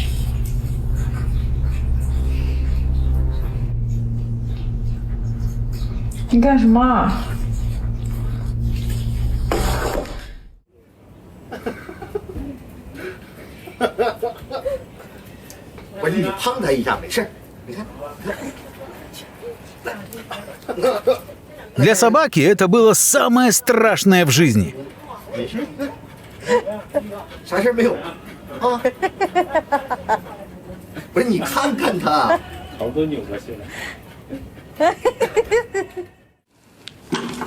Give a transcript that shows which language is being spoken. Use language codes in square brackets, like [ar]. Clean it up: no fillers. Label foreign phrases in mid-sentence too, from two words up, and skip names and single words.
[zh] 你干什么啊？我你碰他一下没事，你看。 [ru] Для собаки это было самое страшное в жизни. [zh] 没事，啥事没有啊？不是你看看他，头都扭过去了。